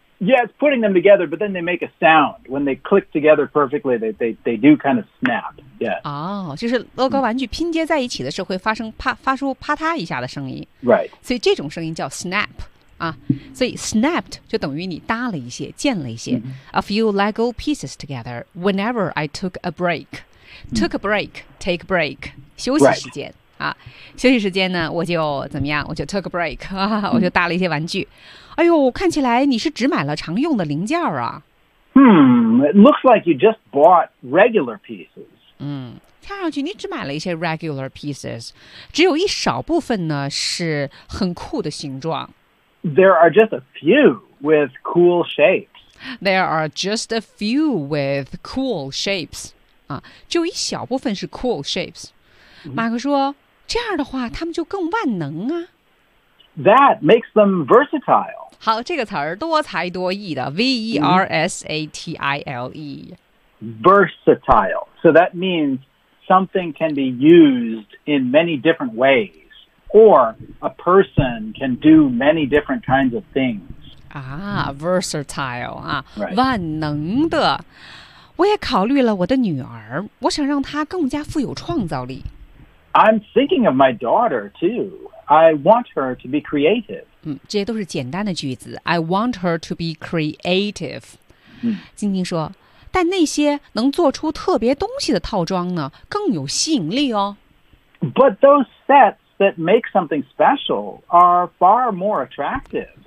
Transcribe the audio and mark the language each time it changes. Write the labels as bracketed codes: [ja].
[en] Yeah, it's putting them together, but then they make a sound. When they click together perfectly, they do kind of snap. Yeah. [zh] 哦，就是乐高玩具拼接在一起的时候会发生啪发出啪嗒一下的声音 [en] ，right？ [zh] 所以这种声音叫 snap。啊，所以 snapped 就等于你搭了一些，建了一些、 [en] A few Lego pieces together whenever I took a break. Took a break, take a break, [zh] 休息时间、 [en] right. [zh] 啊，休息时间呢，我就怎么样，我就 [en] took a break,、 [zh] 我就搭了一些玩具。哎呦，看起来你是只买了常用的零件啊。 [en] It looks like you just bought regular pieces. [zh] 看上去你只买了一些 [en] regular pieces. [zh] 只有一少部分呢是很酷的形状。 [en] There are just a few with cool shapes. There are just a few with cool shapes. [zh] 啊，就一小部分是 [en] cool shapes. [zh] 马克说，这样的话他们就更万能啊。 [en] That makes them versatile. [zh] 好，这个词儿多才多艺的 ,versatile. [en] Versatile. So that means something can be used in many different ways, or a person can do many different kinds of things. Versatile, 啊、 right. [zh] 万能的。我也考虑了我的女儿，我想让她更加富有创造力。 [en] I'm thinking of my daughter, too. I want her to be creative. [zh] 这些都是简单的句子。 [en] I want her to be creative. [zh] 晶晶说，但那些能做出特别东西的套装呢，更有吸引力哦。 [en] But those sets that make something special are far more attractive.